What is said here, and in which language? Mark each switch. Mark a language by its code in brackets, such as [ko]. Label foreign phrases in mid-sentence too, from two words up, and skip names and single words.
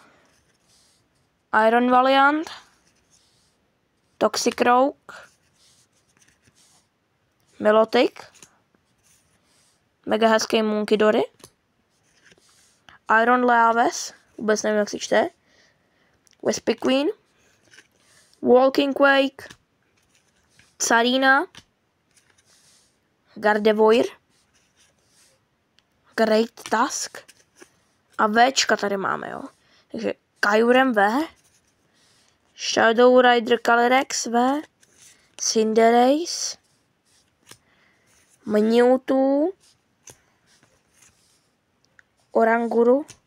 [cs] Iron Valiant. Toxicroak. Milotic. Mega hezký Munkidori. Iron Leaves. Vůbec nevím, jak se čte. Vespiquen. Walking Quake. Tsarina. Gardevoir. Great Tusk. A Včka tady máme, jo. Takže Kyurem V. Shadow Rider Calyrex V. Cinderace. Mewtwo. Oranguru.